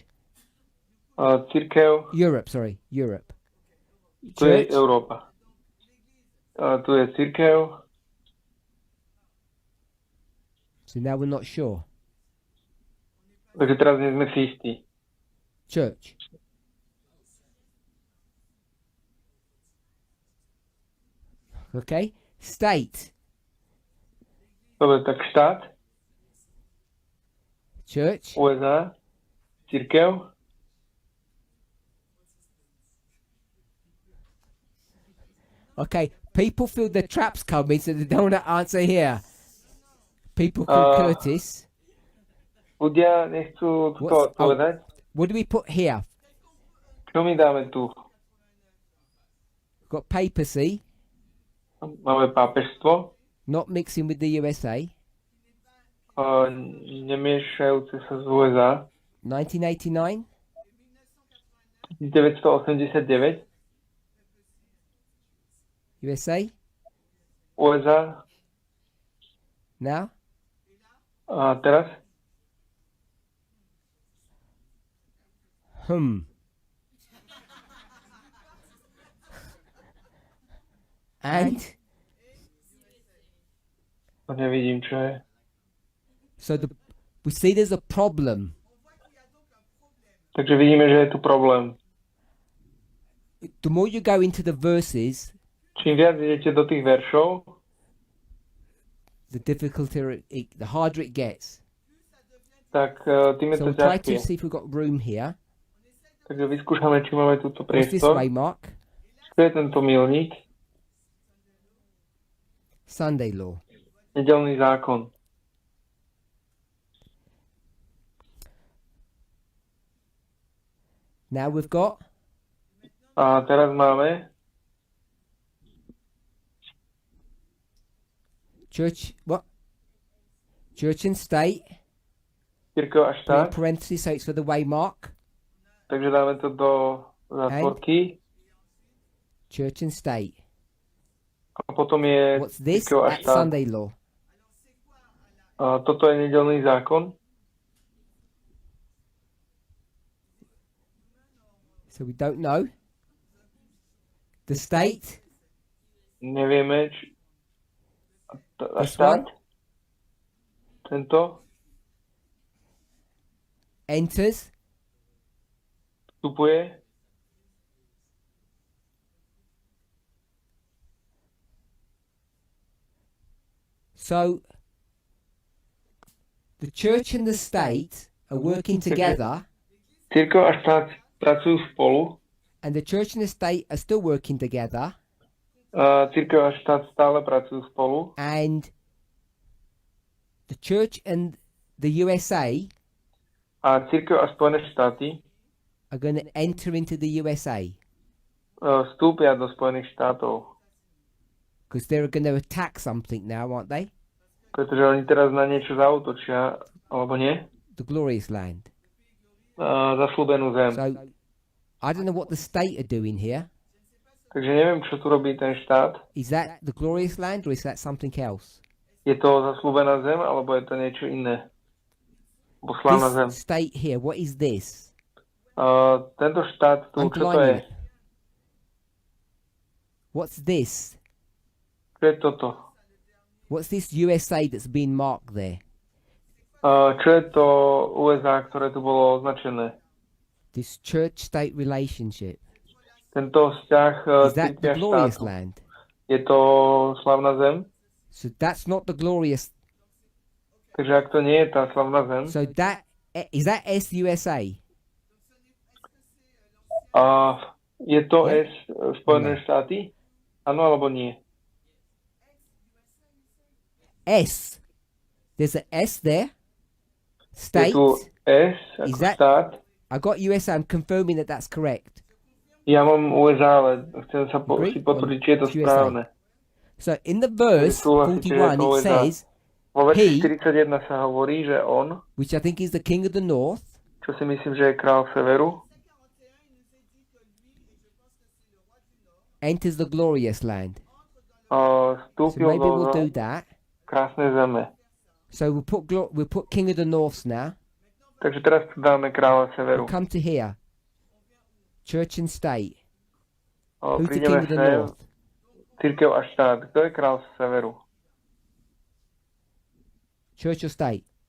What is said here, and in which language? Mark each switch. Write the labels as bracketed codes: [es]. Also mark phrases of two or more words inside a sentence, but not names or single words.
[sk] cirkev, [en] Europe, sorry. Europe. [sk] tu je [en] Church. [sk] Európa. Tu je cirkev, [en] So now we're not sure. [sk] takže teraz nie sme si istí. [en] Church. Okay. State. [sk] Dobre, tak štát, [en] Church. [sk] USA, cirkev, [en] Okay. People feel the traps coming, so they don't want to answer here. People called Curtis. [sk] ľudia nechcú to [en] What's- [sk] odpovedať. [en] What do we put here? [sk] Čo my dáme tu? [en] Got papacy, [sk] Máme pápežstvo, [en] not mixing with the USA. [sk] nemiešajúce sa z USA, [en] 1989. [sk] 1989, [en] USA. [sk] USA, [en] Now. [sk] a teraz [en] And [sk] to nevidím, čo je. [en] so we see there's a problem. [sk] Takže vidíme, že je tu problém. [en] The more you go into the verses, [sk] Čím viac idete do tých veršov, [en] the the harder it gets. [sk] tak tým je [en] So [sk] to [en] we'll try to [sk] ťažšie. [en] see if we've got room here. [sk] Takže vyskúšame, či máme túto [en] What's this [sk] priestor. [en] waymark? [sk] Čo je tento milník? [en] Sunday law. [sk] Nedelný zákon. [en] Now we've got [sk] A teraz máme [en] church. What? Church and state. [sk] cirkev a [en] Put in [sk] štát. [en] parentheses, so it's for the waymark. [sk] Takže dáme to do zátvorky. [en] Church and state. [sk] A potom je [en] What's this? [sk] cirkev a [en] That's [sk] štát. [en] Sunday law. [sk] Toto je nedeľný zákon. [en] So we don't know. The state. [sk] Nevieme, a [en] This [sk] štát. [en] one. [sk] Tento [en] Enters. [sk] vstupuje. [en] So the church and the state are working together, [sk] Cirkev a štát pracujú spolu. [en] and the church and the state are still working together, [sk] Cirkev a štát stále pracujú spolu. [en] and the church and the USA [sk] A cirkev a Spojené štáty [en] are going to enter into the USA [sk] vstúpia do Spojených štátov. [en] because they're going to attack something now, aren't they? [sk] Pretože oni teraz na niečo zaútočia, alebo nie? [en] The glorious land. [sk] Zasľúbenú zem. [en] So I don't know what the state are doing here. [sk] Takže neviem, čo tu robí ten štát. [en] Is that the glorious land or is that something else? [sk] Je to zasľúbená zem, alebo je to niečo iné? Bo slávna zem. [en] This state here, what is this? [sk] Tento štát tu, čo to je? [en] Underline it. What's this? [sk] Čo je toto? [en] What's this USA that's been marked there? [sk] Čo je to USA, ktoré tu bolo označené? [en] This church-state relationship. [sk] Tento vzťah [en] Is that [sk] cirkvi a [en] the glorious [sk] štátu. [en] land? [sk] Je to slávna zem? [en] So that's not the glorious. [sk] Takže ak to nie je tá slávna zem, [en] So that is that SUSA? [sk] je to [en] Yeah. [sk] S Spojené [en] No. [sk] štáty? Áno alebo nie? [en] S. There's an S there. [sk] Je [en] State. [sk] tu S ako [en] Is that- [sk] štát. [en] I got USA. I'm confirming that that's correct. [sk] Ja mám USA, ale chcem sa [en] Agree? [sk] si potvrdiť, či je to [en] It's USA. [sk] správne. [en] So in the verse [sk] Súhlasíte, že je [en] 41, [sk] to [en] it [sk] USA. [en] says, [sk] Vo verši [en] He- [sk] 41 sa hovorí, že on, [en] which I think is the king of the north, [sk] čo si myslím, že je král severu, [en] enters the glorious land. So [sk] vstúpil [en] maybe [sk] do [en] we'll do that. [sk] krásnej zeme. [en] So we'll put king of the north now. [sk] Takže teraz tu dáme kráľa severu. [en] We'll come to here. Church and state. Who's the king [sk] Prídeme [en] of the [sk] sem, [en] north? [sk] cirkev a štát. Kto je král severu? [en] Church or state?